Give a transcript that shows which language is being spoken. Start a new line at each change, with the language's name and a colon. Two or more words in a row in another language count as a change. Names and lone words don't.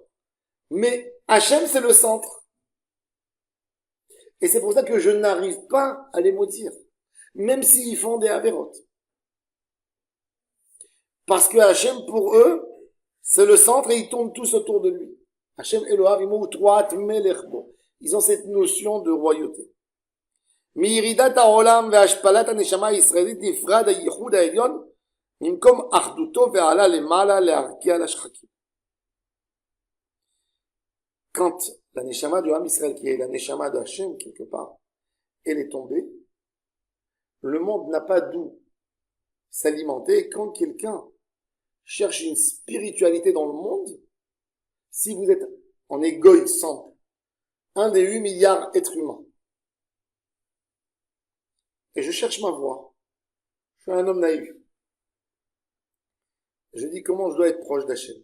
French: Mais Hachem, c'est le centre. Et c'est pour ça que je n'arrive pas à les maudire, même s'ils font des avérotes. Parce que Hachem, pour eux, c'est le centre et ils tournent tous autour de lui.
Hebrew: השם אלוהיו עמו ותרועת מלך בו.
French: Ils ont cette notion de royauté.
Hebrew: מירידת העולם והשפלת הנשמה הישראלית נפרד הייחוד העליון ממקום אחדותו ועלה למעלה להרקיע לשחקים.
French: Quand la neshama du Ham Israël, qui est la neshama d'Hachem quelque part, elle est tombée, le monde n'a pas d'où s'alimenter. Quand quelqu'un cherche une spiritualité dans le monde, si vous êtes en égoïsme simple, un des 8 milliards d'êtres humains, et je cherche ma voie, je suis un homme naïf, je dis comment je dois être proche d'Hachem.